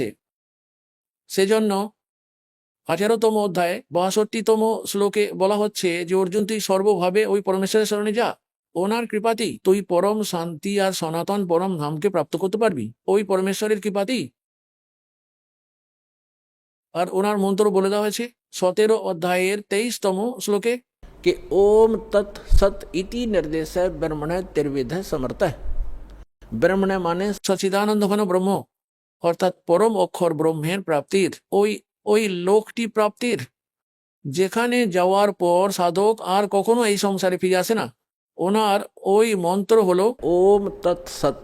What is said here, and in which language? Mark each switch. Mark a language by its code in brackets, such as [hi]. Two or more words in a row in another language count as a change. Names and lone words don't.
[bn] সেজন্য 18তম অধ্যায়ে 62তম শ্লোকে বলা হচ্ছে যে অর্জুন, তুই সর্বভাবে ওই পরমেশ্বরের শরণে যা, ওনার কৃপাতেই তুই পরম শান্তি আর সনাতন পরম ধামকে প্রাপ্ত করতে পারবি, ওই পরমেশ্বরের কৃপাতেই। আর ওনার মন্ত্র বলে দেওয়া হয়েছে 17 অধ্যায়ের 23তম শ্লোকে, [sa] कि ओम तत् सत इति निर्देश ब्रह्मण त्रिविध समर्थ। [bn] ব্রহ্মণে মানে সচিদানন্দ ঘন ব্রহ্ম, অর্থাৎ পরম অক্ষর ব্রহ্মের প্রাপ্তির ওই লোকটি প্রাপ্তির, যেখানে যাওয়ার পর সাধক আর কখনো এই সংসারে ফিরে আসে না। ওনার ওই মন্ত্র হলো [sa] ওম তৎ সৎ।